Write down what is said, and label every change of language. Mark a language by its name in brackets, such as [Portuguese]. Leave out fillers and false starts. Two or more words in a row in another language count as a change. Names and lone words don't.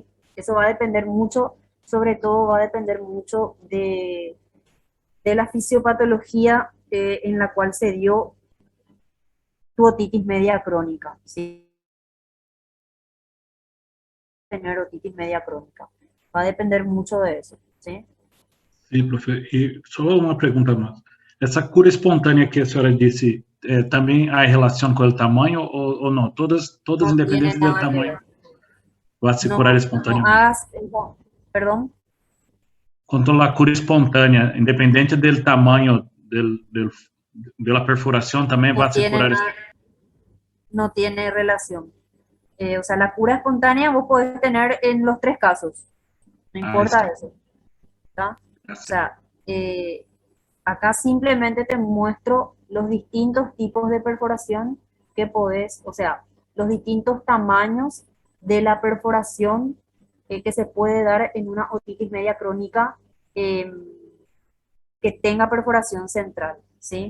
[Spanish] Eso va a depender mucho, sobre todo va a depender mucho de la fisiopatología en la cual se dio tu otitis media crónica, ¿sí? Tener otitis media crónica. Va a depender mucho de eso, ¿sí? [Portuguese] Sim, profe. E só uma pergunta mais. Essa cura espontânea que a senhora disse, também há relação com o tamanho ou não? Todas [Spanish] No tiene [Portuguese] independentes do [Spanish] nada que ver. [Portuguese] tamanho, vai se curar [Spanish] No, no [Portuguese] espontaneamente. [Spanish] hagas, no, perdón, [Portuguese] Quanto à cura espontânea, independente do tamanho [Spanish] de la [Portuguese] perforação, também [Spanish] no [Portuguese] vai se [Spanish] tiene [Portuguese] curar. [Spanish] nada, no tiene relación. O sea, la cura espontánea vos podés tener en los tres casos, no [Portuguese] Ah, [Spanish] importa [Portuguese] está, [Spanish] eso, ¿está? [Portuguese] está [Spanish] O [Portuguese] certo. [Spanish] sea, acá simplemente te muestro los distintos tipos de perforación que podés, o sea, los distintos tamaños de la perforación que se puede dar en una otitis media crónica eh, que tenga perforación central, ¿sí?